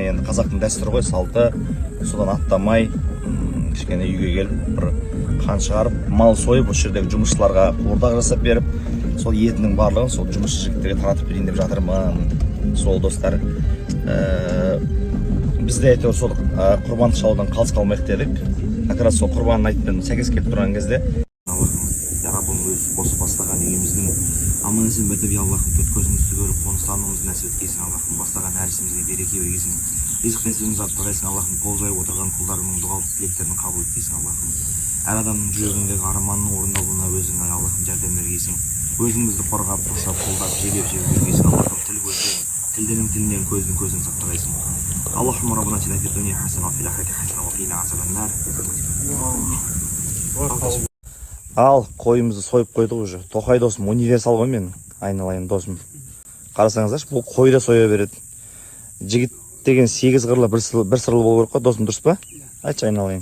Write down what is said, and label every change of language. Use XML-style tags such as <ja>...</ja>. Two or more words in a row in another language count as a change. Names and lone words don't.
<kk>Енді қазақтың дәстүрі ғой, салты. Содан аттамай кішкене үйге келіп бір қан шығарып, мал сойып, осы жердегі жұмысшыларға қуырдақ жасап беріп, сол етінің барлығын сол жұмысшы жігіттерге таратып берейін деп жатырмын. Сол достар. Бізде әйтеуір сол құрбандық шалудан қалыс қалмайық дедік. Как раз сол құрбанның айтпен сәйкес келіп тұрған кезде Раббым өз қосып бастаған үйіміздің аман-есен бітіп, Аллахым төрт көзімізді көріп қоныстануымызды нәсіп еткейсің. Аллахым бастаған әр ісімізге береке бергейсің. Ризық нәсібімізді арттырғайсың. Аллахым қол жайып отырған құлдарыңның дұғалық тілектерін қабыл еткейсің. Аллахым әр адамның жүрегіндегі арманның орындалуына өзің Аллахым жәрдем бергейсің. Өзіңізді қорғап, қоршап, қолдап, жебеп бергейсің. Аллахым тіл көзден, тілденің тілінен көздің көзін сақтағайсың.</kk> <ar>Аллахым ربنا آتنا في الدنيا حسنة وفي الآخرة حسنة وقنا عذاب النار.</ar> <kk>Ал қойымызды сойып қойдық уже. Тоқай досым, универсал ғой мен, айналайын досым. Қарасаңыздаршы, бұл қойда соя береді. Жігіт деген 8 қырлы бір сырлы болу керек қой, досым, дұрыс па? Айтшы айналайын.</kk>